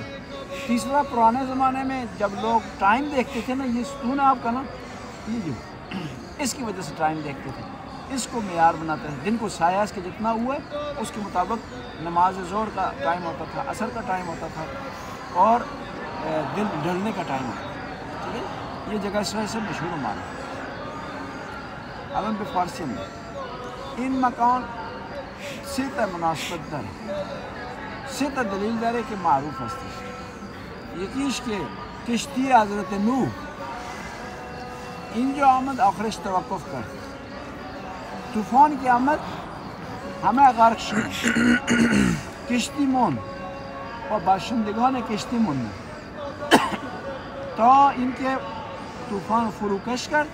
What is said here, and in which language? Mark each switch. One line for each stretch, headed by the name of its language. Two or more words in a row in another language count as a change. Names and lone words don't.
Urdu: تیسرا پرانے زمانے میں جب لوگ ٹائم دیکھتے تھے نا، یہ ستون ہے آپ کا نا، یہ جو اس کی وجہ سے ٹائم دیکھتے تھے. اس کو معیار بناتے ہیں. دن کو سایہ اس کے جتنا ہوا ہے اس کے مطابق نماز ظہر کا ٹائم ہوتا تھا, عصر کا ٹائم ہوتا تھا, اور دن ڈھلنے کا ٹائم ہوتا تھا. ٹھیک ہے, یہ جگہ اس وجہ سے مشہور ہمارا.
Persian: الان به فارسی هم این مکان سه تا مناسبت داره, سه تا دلیل داره که معروف هستش. یکیش که کشتی حضرت نوح اینجا آمد آخرش توقف کرد, طوفان که آمد همه غرق شد, کشتی موند و باشندگان کشتی موند تا اینکه طوفان فروکش کرد.